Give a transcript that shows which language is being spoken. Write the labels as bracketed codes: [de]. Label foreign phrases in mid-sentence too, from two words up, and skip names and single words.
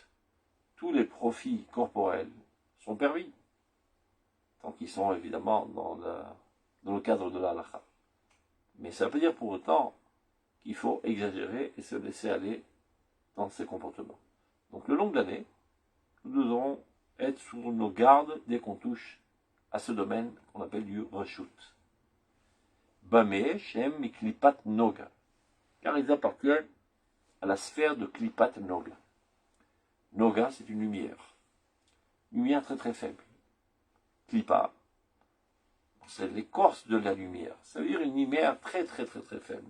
[fr] Tous les profits corporels sont permis, tant qu'ils sont évidemment dans le cadre de la halakha. Mais ça veut pas dire pour autant qu'il faut exagérer et se laisser aller dans ces comportements. Donc le long de l'année, nous devrons être sur nos gardes dès qu'on touche à ce domaine qu'on appelle du reshut. Bameh, Shem et [he] קליפת נוגה, [fr] car ils appartiennent à la sphère de [he] קליפת נוגה. [fr] Noga, c'est une lumière très très faible. Klipa, c'est l'écorce de la lumière, ça veut dire une lumière très très très très faible.